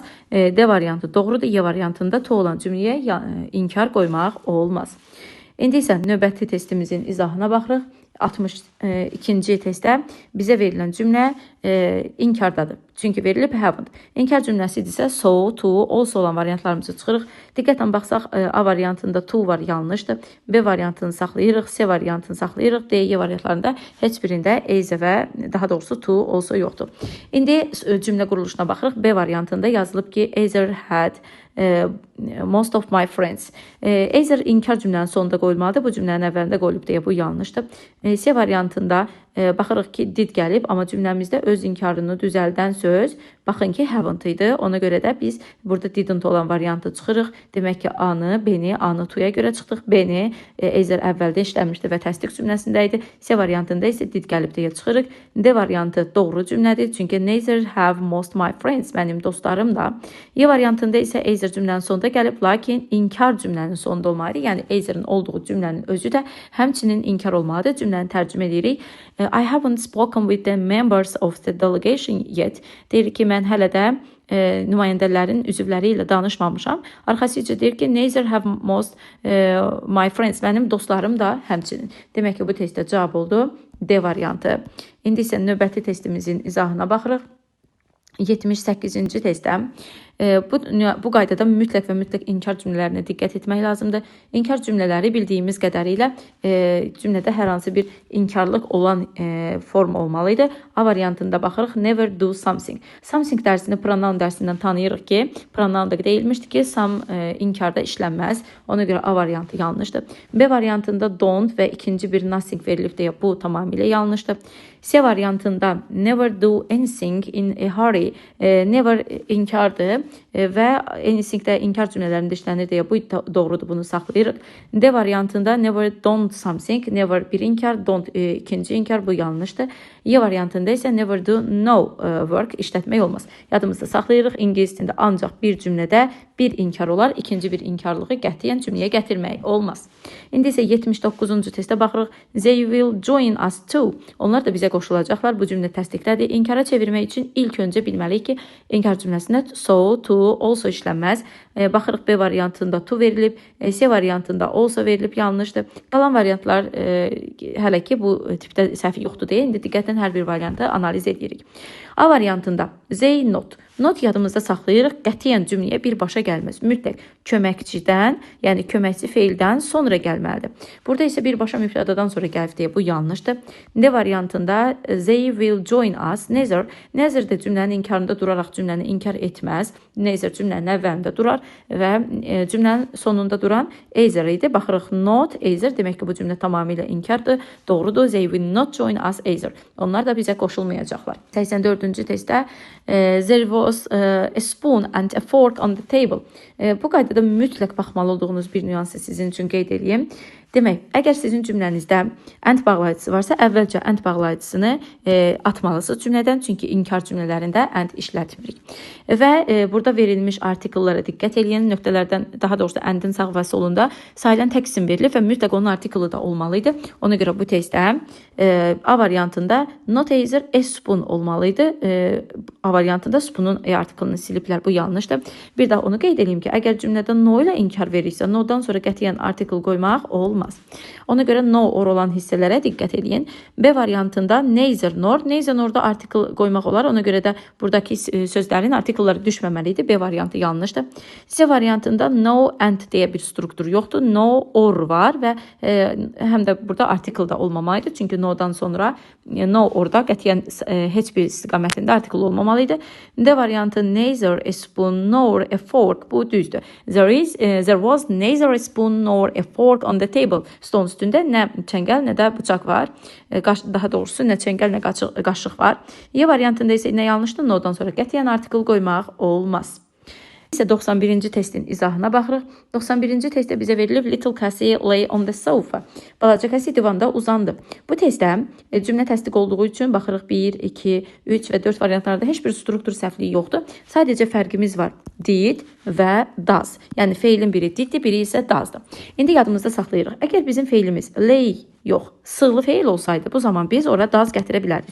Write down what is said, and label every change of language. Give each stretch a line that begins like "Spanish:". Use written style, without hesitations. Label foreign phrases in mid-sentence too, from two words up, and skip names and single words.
Azerbaijani: D variantı doğrudur. Y variantında to olan cümləyə inkar qoymaq olmaz. İndi isə növbəti testimizin izahına baxırıq. 62-ci testdə bizə verilən cümlə inkardadır. Çünki verilib haven't. İnkar cümləsi isə so, to, also olan variantlarımızı çıxırıq. Diqqətlə baxsaq, A variantında to var, yanlışdır. B variantını saxlayırıq, C variantını saxlayırıq. D, Y variantlarında heç birində either və daha doğrusu to, also yoxdur. İndi cümlə quruluşuna baxırıq. B variantında yazılıb ki,
English: either had most of my friends.
Azerbaijani: Either inkar cümlənin sonunda qoyulmalıdır. Bu cümlənin əvvəlində qoyulub deyə bu yanlışdır. C variantında baxırıq ki, did gəlib, amma cümləmizdə öz inkarını düzəldən söz, baxın ki, haven't idi. Ona görə də biz burada didn't olan variantı çıxırıq. Demək ki, A-nı, B-ni, A-nı to-ya görə çıxdıq. B-ni Ezer əvvəldə işləmişdi və təsdiq cümləsində idi. C variantında isə did gəlib deyə çıxırıq. D variantı doğru cümlədir.
English: Çünki neither have most my friends.
Azerbaijani: Mənim dostlarım da. E variantında isə Ezer cümlənin sonunda gəlib, lakin inkar cümlənin sonunda olmalıdır. Yəni Ezer'in olduğu cümlənin özü də həmçinin inkar olmalıdır. Cümləni tərcümə edirik.
English: I haven't spoken with the members of the delegation yet.
Azerbaijani: Deyir ki, mən hələ də nümayəndələrin üzvləri ilə danışmamışam. Arxasıca deyir ki,
English: neither have most my friends.
Azerbaijani: Mənim dostlarım da həmçinin. Demək ki, bu testdə cavab oldu D variantı. İndi isə növbəti testimizin izahına baxırıq. 78-ci testdə bu qaydada mütləq və mütləq inkar cümlələrinə diqqət etmək lazımdır. İnkar cümlələri bildiyimiz qədərilə cümlədə hər hansı bir inkarlıq olan form olmalıydı. A variantında baxırıq,
English: never do something.
Azerbaijani: Something dərsini pronoun dərsindən tanıyırıq ki, pronoun da deyilmişdi ki, some inkarda işlənməz. Ona görə A variantı yanlışdır. B variantında don't və ikinci bir nothing verilib deyə bu tamamilə yanlışdır. C variantında
English: never do anything in a hurry.
Azerbaijani: Never inkardır və anything-də inkar cümlələrində işlənir deyə bu doğrudur, bunu saxlayırıq. D variantında
English: never don't something,
Azerbaijani: never bir inkar, don't ikinci inkar, bu yanlışdır. E variantında isə
English: never do no work,
Azerbaijani: işlətmək olmaz. Yadımızda saxlayırıq, ingilis dilində ancaq bir cümlədə bir inkar olar, ikinci bir inkarlığı qətiyyən cümləyə gətirmək olmaz. İndi isə 79-cu testə baxırıq.
English: They will join us too.
Azerbaijani: Onlar da bizə qoşulacaqlar. Bu cümlə təsdiqlədir. İnkara çevirmək üçün ilk öncə bilməliyik ki, inkar cümləsində so, to, also işlənməz. Baxırıq B variantında to verilib, C variantında also verilib, yanlışdır. Qalan variantlar hələ ki bu tipdə səhv yoxdur deyə indi diqqətlə hər bir variantı analiz edirik. A variantında
English: they not.
Azerbaijani: Not yadımızda saxlayırıq, qətiyyən cümləyə birbaşa gəlməz. Mütləq köməkçidən, yəni köməkçi feildən sonra gəlməlidir. Burada isə birbaşa mübtədadan sonra gəlib deyə bu yanlışdır. D variantında
English: they will join us.
Azerbaijani: Neither də cümlənin inkarında duraraq cümləni inkar etməz. Neither cümlənin əvvəlində durar və cümlənin sonunda duran either idi. Baxırıq not, either, demək ki bu cümlə tamamilə inkardır. Doğrudur,
English: they will not join us either.
Azerbaijani: Onlar da bizə qoşulmayacaqlar. 84-cü testdə
English: there was a spoon and a fork on the table.
Azerbaijani: Bu qaydada mütləq baxmalı olduğunuz bir nüansı sizin üçün qeyd edeyim. Demək, əgər sizin cümlənizdə and bağlayıcısı varsa, əvvəlcə and bağlayıcısını atmalısınız cümlədən, çünki inkar cümlələrində and işlətmirik. Və burada verilmiş artikellara diqqət edin, nöqtələrdən, daha doğrusu andın sağ və solunda sayılan tək isim verilib və mütləq onun artikeli da olmalıydı. Ona görə bu testdə A variantında
English: not either a spoon
Azerbaijani: olmalıydı. A variantında spoonun artikelini siliblər, bu yanlışdır. Bir daha onu qeyd edeyim ki, əgər cümlədə no ilə inkar verirsə, no-dan sonra qətiyyən artikel qoymaq olmaz. Ona görə
English: no or
Azerbaijani: olan hissələrə diqqət edin. B variantında
English: neither nor.
Azerbaijani: Neither norda artikel qoymaq olar. Ona görə də buradakı sözlərin artikelləri düşməməlidir. B variantı yanlışdır. C variantında
English: no and
Azerbaijani: deyə bir struktur yoxdur.
English: No or
Azerbaijani: var və həm də burada artikel da olmamalıydı. Çünki no-dan sonra no orada qətiyyən heç bir istiqamətində artikel olmamalıydı. D variantı
English: neither a spoon nor a fork,
Azerbaijani: bu düzdür.
English: There was neither a spoon nor a fork on the table.
Azerbaijani: Stolun üstündə nə çəngəl, nə də bıçaq var. Daha doğrusu nə çəngəl, nə qaşıq var. E variantında isə nə yanlışdır? No-dan sonra qətiyyən artikel qoymaq olmaz. İsə 91-ci testin izahına baxırıq. 91-ci testdə bizə verilib
English: Little Cassie lay on the sofa.
Azerbaijani: Balaca Cassie divanda uzandı. Bu testdə cümlə təsdiq olduğu üçün baxırıq 1, 2, 3 və 4 variantlarda heç bir struktur səhvliyi yoxdur. Sadəcə fərqimiz var. Did və does. Yəni feilin biri diddir, biri isə doesdır. İndi yadımızda saxlayırıq. Əgər bizim feilimiz lay yox, sığlı feil olsaydı, bu zaman biz ora does gətirə bilərdik.